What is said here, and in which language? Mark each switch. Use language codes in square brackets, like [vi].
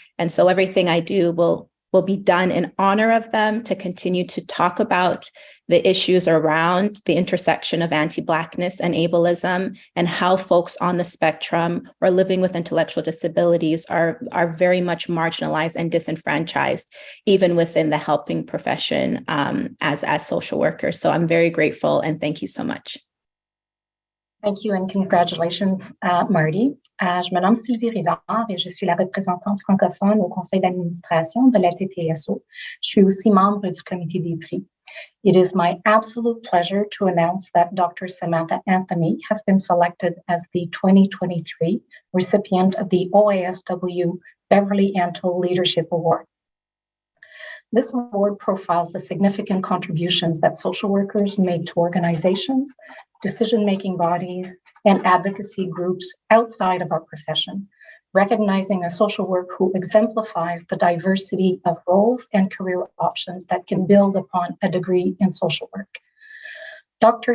[en] And so everything I do will be done in honor of them, to continue to talk about the issues around the intersection of anti-Blackness and ableism, and how folks on the spectrum or living with intellectual disabilities are very much marginalized and disenfranchised, even within the helping profession as social workers. So I'm very grateful, and thank you so much. Thank you and congratulations, Marty. [fr] Je me nomme Sylvie Rivard et je suis la représentante francophone au conseil d'administration de la TTSO. Je suis aussi membre du comité des prix. [en] It is my absolute pleasure to announce that Dr. Samantha Anthony has been selected as the 2023 recipient of the OASW Beverley Antle Leadership Award. This award profiles the significant contributions that social workers make to organizations, decision-making bodies, and advocacy groups outside of our profession, recognizing a social worker who exemplifies the diversity of roles and career options that can build upon a degree in social work. Dr.